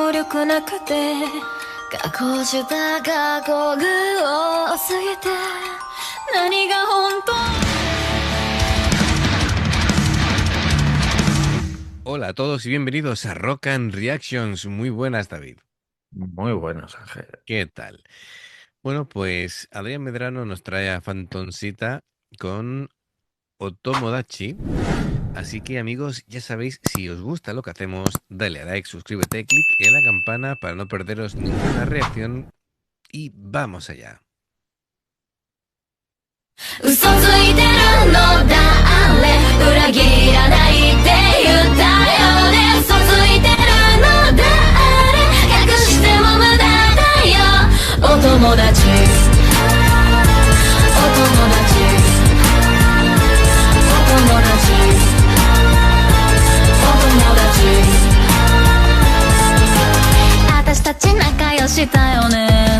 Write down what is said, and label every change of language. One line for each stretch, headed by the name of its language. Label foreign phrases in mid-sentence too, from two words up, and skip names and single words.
Japanese: くなくて過去した過去が多すぎて何が本当。
Spanish: Hola a todos y bienvenidos a Rock and Reactions. Muy buenas, David. Muy buenos, Ángel. ¿Qué tal? Bueno, pues Adrián Medrano nos trae a Fantoncita con Otomodachi. Así que, amigos, ya sabéis, si os gusta lo que hacemos, dale a like, suscríbete, clic en la campana para no perderos ninguna reacción. Y vamos allá.
Japanese: 嘘ついてるの誰裏切らないって言ったよね。嘘ついてるの誰隠しても無駄だよ。お友達お友達お友達お友達私たち仲良しだよね。